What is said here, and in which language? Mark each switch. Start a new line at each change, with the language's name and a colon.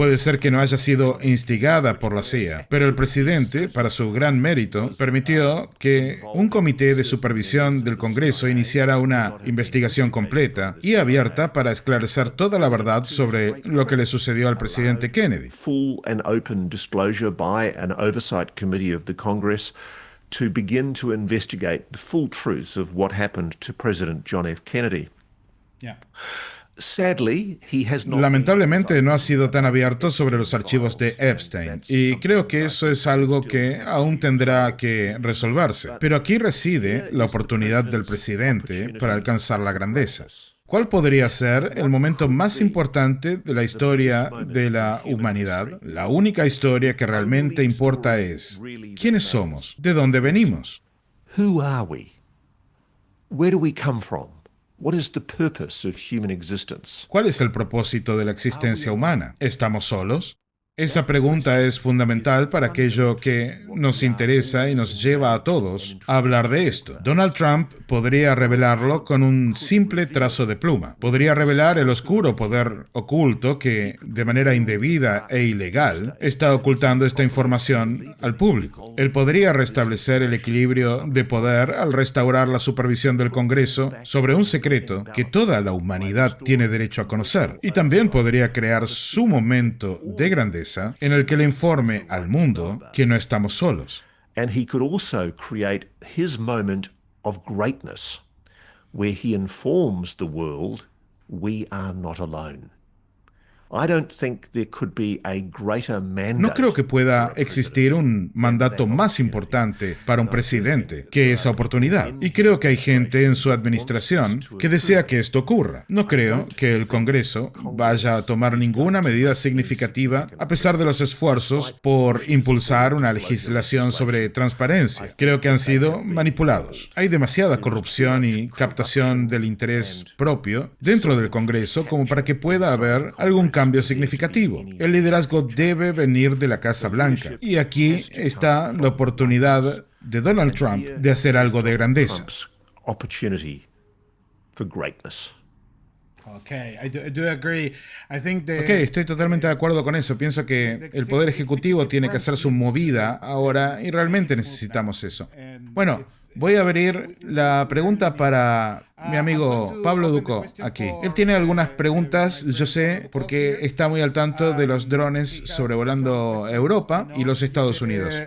Spanish: Puede ser que no haya sido instigada por la CIA, pero el presidente, para su gran mérito, permitió que un comité de supervisión del Congreso iniciara una investigación completa y abierta para esclarecer toda la verdad sobre lo que le sucedió al presidente Kennedy.
English: Full and open disclosure by an oversight committee of the Congress to begin to investigate the full truth of what happened to President John F. Kennedy. Sadly, he has not.
Spanish: Lamentablemente no ha sido tan abierto sobre los archivos de Epstein y creo que eso es algo que aún tendrá que resolverse. Pero aquí reside la oportunidad del presidente para alcanzar la grandeza. ¿Cuál podría ser el momento más importante de la historia de la humanidad? La única historia que realmente importa es ¿quiénes somos? ¿De dónde venimos?
English: Who are we? Where do we come from? What is the purpose of human existence?
Spanish: ¿Cuál es el propósito de la existencia humana? ¿Estamos solos? Esa pregunta es fundamental para aquello que nos interesa y nos lleva a todos a hablar de esto. Donald Trump podría revelarlo con un simple trazo de pluma. Podría revelar el oscuro poder oculto que, de manera indebida e ilegal, está ocultando esta información al público. Él podría restablecer el equilibrio de poder al restaurar la supervisión del Congreso sobre un secreto que toda la humanidad tiene derecho a conocer. Y también podría crear su momento de grandeza en el que le informe al mundo que no estamos solos.
English: And he could also create his moment of greatness, where he informs the world we are not alone. I don't think there could be a greater mandate.
Spanish: No creo que pueda existir un mandato más importante para un presidente que esa oportunidad. Y creo que hay gente en su administración que desea que esto ocurra. No creo que el Congreso vaya a tomar ninguna medida significativa a pesar de los esfuerzos por impulsar una legislación sobre transparencia. Creo que han sido manipulados. Hay demasiada corrupción y captación del interés propio dentro del Congreso como para que pueda haber algún cambio significativo. El liderazgo debe venir de la Casa Blanca. Y aquí está la oportunidad de Donald Trump de hacer algo de grandeza.
English: Opportunity for greatness. Okay, I do agree. I think
Spanish: Ok, estoy totalmente de acuerdo con eso. Pienso que el Poder Ejecutivo tiene que hacer su movida ahora y realmente necesitamos eso. Bueno, voy a abrir la pregunta para mi amigo Pablo Ducó aquí. Él tiene algunas preguntas, yo sé, porque está muy al tanto de los drones sobrevolando Europa y los Estados Unidos.